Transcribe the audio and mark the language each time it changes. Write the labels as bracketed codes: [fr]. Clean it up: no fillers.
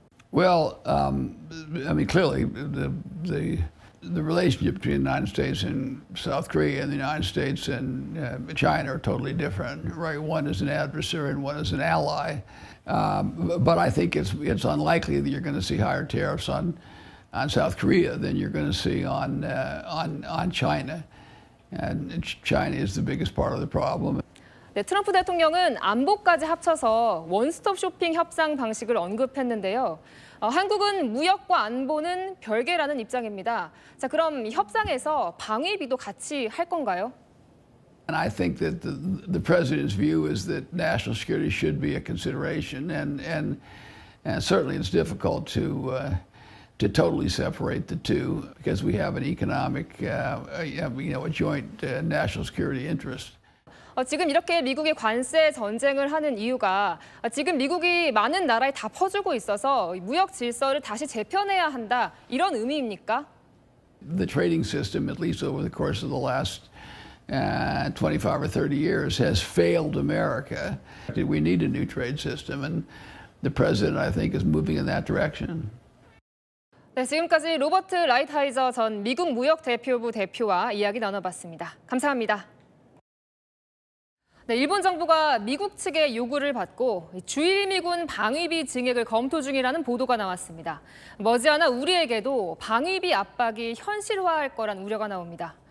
[en] Well, I mean, clearly the relationship between the United States and South Korea and the United States and China are totally different, right? One is an adversary and one is an ally. But I think it's unlikely that you're going to see higher tariffs on South Korea than you're going to see on China. And China is the biggest part of the problem. [ko] 네, 트럼프 대통령은 안보까지 합쳐서 원스톱 쇼핑 협상 방식을 언급했는데요. 한국은 무역과 안보는 별개라는 입장입니다. 자, 그럼 이 협상에서 방위비도 같이 할 건가요? [en] And I think that the president's view is that national security should be a consideration, and certainly it's difficult to totally separate the two because we have an economic, a joint national security interest. [ko] 지금 이렇게 미국이 관세 전쟁을 하는 이유가 지금 미국이 많은 나라에 다 퍼주고 있어서 무역 질서를 다시 재편해야 한다 이런 의미입니까? [en] The trading system, at least over the course of the last 25 or 30 years, has failed America. We need a new trade system, and the president, I think, is moving in that direction. [ko] 네, 지금까지 로버트 라이트하이저 전 미국 무역대표부 대표와 이야기 나눠봤습니다. 감사합니다. 네, 일본 정부가 미국 측의 요구를 받고 주일미군 방위비 증액을 검토 중이라는 보도가 나왔습니다. 머지않아 우리에게도 방위비 압박이 현실화할 거란 우려가 나옵니다.